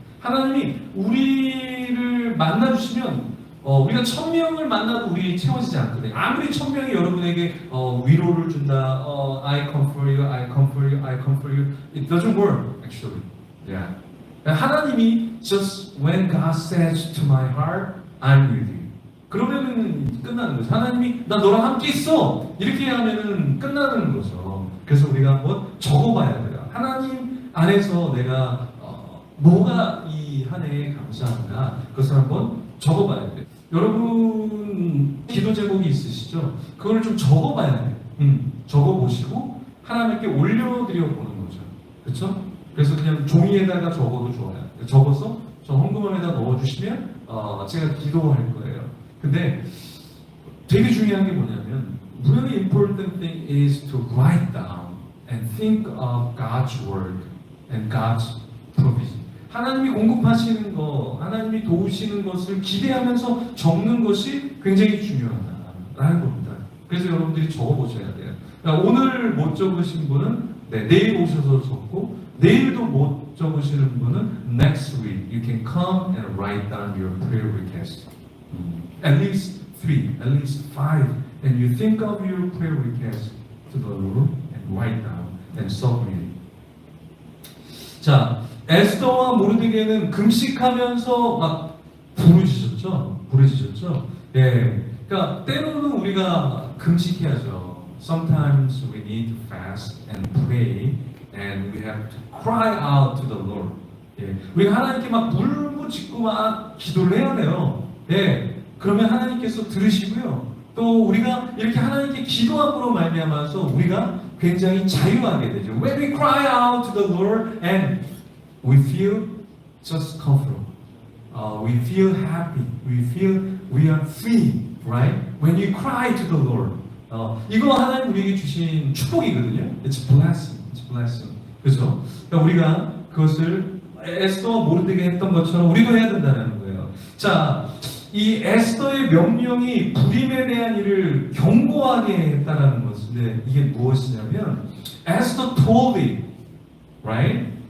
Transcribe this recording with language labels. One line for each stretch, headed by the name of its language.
Korean: 하나님이 우리를 만나주시면 우리가 1,000명을 만나도 우리 채워지지 않거든요. 아무리 1,000명이 여러분에게 위로를 준다,
English: I comfort you, I comfort you, I comfort you, it doesn't work actually. Yeah.
Korean: 하나님이
English: just when God says to my heart, I'm with you.
Korean: 그러면은 끝나는 거죠. 하나님이 나 너랑 함께 있어 이렇게 하면은 끝나는 거죠. 그래서 우리가 한번 적어봐야 돼요. 하나님 안에서 내가 뭐가 이 한 해에 감사한가 그것을 한번 적어봐야 돼요. 여러분 기도 제목이 있으시죠? 그걸 좀 적어봐야 돼요. 적어보시고 하나님께 올려드려 보는 거죠. 그렇죠? 그래서 그냥 종이에다가 적어도 좋아요. 적어서 저 헌금함에다 넣어주시면 제가 기도할 거예요. 근데 되게 중요한 게 뭐냐면
English: really important thing is to write down and think of God's word and God's provision.
Korean: 하나님이 공급하시는 거, 하나님이 도우시는 것을 기대하면서 적는 것이 굉장히 중요하다라는 겁니다. 그래서 여러분들이 적어보셔야 돼요. 그러니까 오늘 못 적으신 분은 내일 오셔서 적고 내일도 못 적으시는 분은
English: next week you can come and write down your prayer request. At least 3, at least 5, and you think of your prayer request to the Lord and write down and submit.
Korean: 자, 에스더와 모르드게는 금식하면서 막 부르짖었죠. 예, 그러니까 때로는 우리가 금식해야죠.
English: Sometimes we need to fast and pray, and we have to cry out to the Lord.
Korean: 예, 우리가 하나님께 막 물부짖고 막 기도를 해야 돼요. 예, 그러면 하나님께서 들으시고요. 또 우리가 이렇게 하나님께 기도함으로 말미암아서 우리가 굉장히 자유하게 되죠.
English: When we cry out to the Lord and we feel just comfortable. We feel happy. We feel we are free, right? When you cry to the Lord.
Korean: 이거 하나님 우리에게 주신 축복이거든요.
English: It's blessing. It's blessing.
Korean: 그죠? 그러니까 우리가 그것을 에스더와 모르드게 했던 것처럼 우리도 해야 된다는 거예요. 자, 이 에스더의 명령이 불임에 대한 일을 경고하게 했다는 것인데 이게 무엇이냐면 에스더
English: told it, right?